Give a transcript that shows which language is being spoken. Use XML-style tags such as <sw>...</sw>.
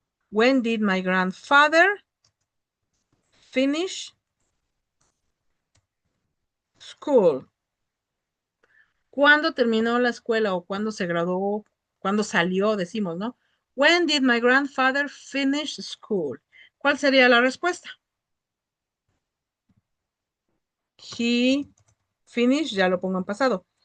<en>When did my grandfather finish school?</en> <es>¿Cuándo terminó la escuela o cuándo se graduó? ¿Cuándo salió? Decimos, ¿no?</es> <en>When did my grandfather finish school?</en> <es>¿Cuál sería la respuesta?</es> <en>He finished,</en> <es>ya lo pongo en pasado.</es>